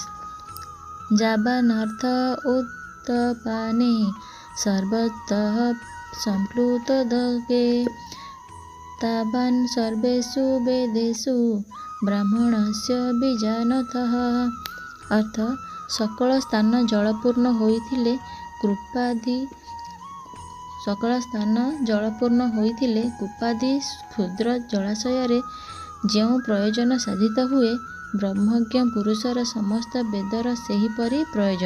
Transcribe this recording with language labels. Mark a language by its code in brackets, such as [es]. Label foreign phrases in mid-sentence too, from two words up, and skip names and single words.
[sa] जावानर्थ उत्तपाने सर्वतः सम्प्लुतोदके तावान् सर्वेषु वेदेषु ब्राह्मणस्य बीजानतः। [or] ଅର୍ଥ ସକଳ ସ୍ଥାନ ଜଳପୂର୍ଣ୍ଣ ହୋଇଥିଲେ କୂପାଦି କ୍ଷୁଦ୍ର ଜଳାଶୟରେ ଯେଉଁ ପ୍ରୟୋଜନ ସାଧିତ ହୁଏ, ବ୍ରହ୍ମଜ୍ଞ ପୁରୁଷର ସମସ୍ତ ବେଦର ସେହିପରି ପ୍ରୟୋଜନ।